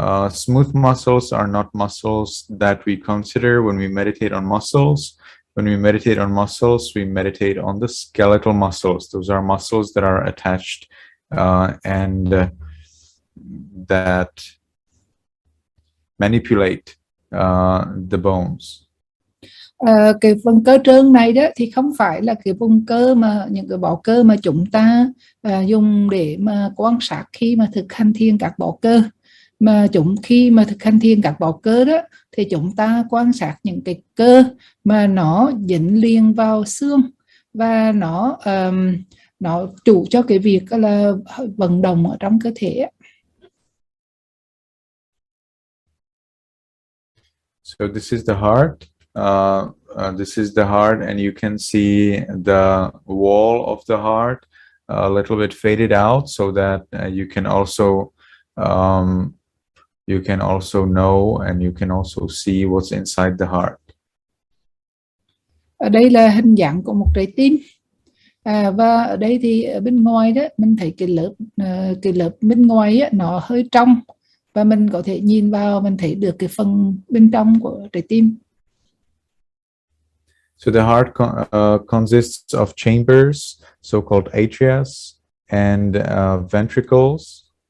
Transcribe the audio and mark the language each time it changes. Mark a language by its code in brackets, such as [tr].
[en] Smooth muscles are not muscles that we consider when we meditate on muscles. When we meditate on muscles, we meditate on the skeletal muscles. Those are muscles that are attached and that manipulate the bones. [vi] Cái phần cơ trơn này đó thì không phải là cái vùng cơ mà những cái bộ cơ mà chúng ta dùng để mà quan sát khi mà thực hành thiền các bộ cơ, mà khi mà thực hành thiền các bộ cơ đó thì chúng ta quan sát những cái cơ mà nó dính liền vào xương và nó chủ cho cái việc là vận động ở trong cơ thể. [en] So this is the heart. This is the heart, and you can see the wall of the heart a little bit faded out, so that you can also know and you can also see what's inside the heart. [vi] Ở đây là hình dạng của một trái tim, và ở đây thì ở bên ngoài đó mình thấy cái lớp bên ngoài á, nó hơi trong, và mình có thể nhìn vào, mình thấy được cái phần bên trong của trái tim. [en] So the heart consists of chambers, so-called atrias, and ventricles.